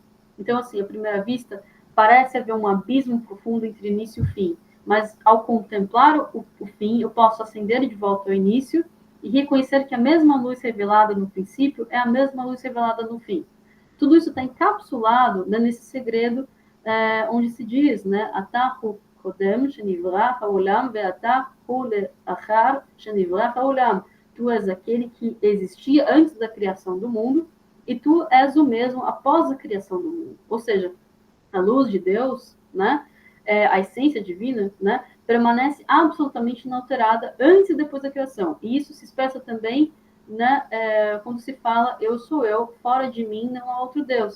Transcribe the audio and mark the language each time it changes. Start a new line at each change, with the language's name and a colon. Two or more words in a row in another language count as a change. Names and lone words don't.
Portuguese: Então, assim, à primeira vista, parece haver um abismo profundo entre início e fim, mas ao contemplar o fim, eu posso ascender de volta ao início e reconhecer que a mesma luz revelada no princípio é a mesma luz revelada no fim. Tudo isso está encapsulado, né, nesse segredo onde se diz, né,
Hebrew: אתה הוא קודם שנברא העולם ואתה הוא לאחר שנברא העולם.
Portuguese: tu és aquele que existia antes da criação do mundo, e tu és o mesmo após a criação do mundo. Ou seja, a luz de Deus, né, a essência divina, né, permanece absolutamente inalterada antes e depois da criação. E isso se expressa também, né, quando se fala eu sou eu, fora de mim não há outro Deus.